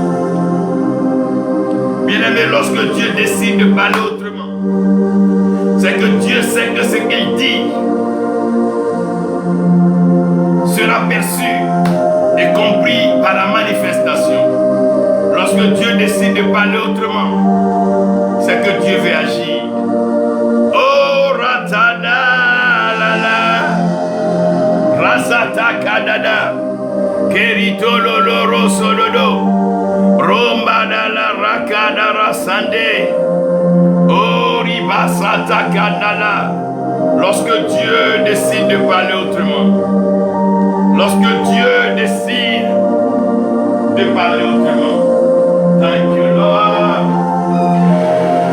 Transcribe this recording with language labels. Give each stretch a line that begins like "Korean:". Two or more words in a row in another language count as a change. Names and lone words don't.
French: Bien-aimé, lorsque Dieu décide de parler autrement, c'est que Dieu sait que ce qu'il dit sera perçu et compris par la manifestation. Lorsque Dieu décide de parler autrement, c'est que Dieu veut agir. Oh ratada la la, rasata kadada, kerito lolo solodo, romba da la rakada rasande, oh ribasata kadala. Lorsque Dieu décide de parler autrement, lorsque Dieu décide de parler autrement,
English: thank you Lord.